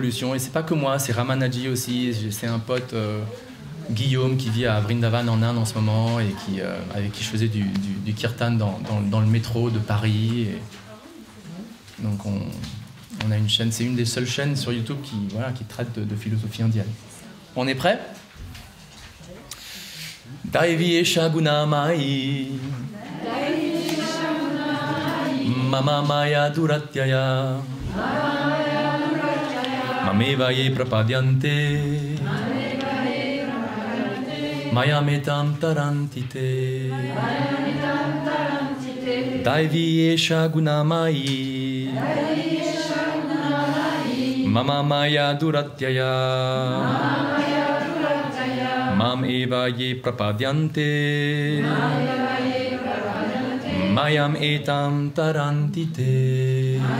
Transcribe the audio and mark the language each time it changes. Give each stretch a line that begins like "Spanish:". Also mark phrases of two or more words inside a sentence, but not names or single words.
French: Et c'est pas que moi, c'est Ramanaji aussi, c'est un pote, Guillaume, qui vit à Vrindavan en Inde en ce moment, et avec qui je faisais du kirtan dans le métro de Paris. Et donc on a une chaîne, c'est une des seules chaînes sur YouTube qui traite de philosophie indienne. On est prêt?
Sanskrit: Daiviyesha gunamai Mama maya duratyaya Mamevaye prapadyante Mayametam tarantite Daiviyesha gunamai Mama maya duratyaya Mam eva ye prapadyante Mayam etam tarantite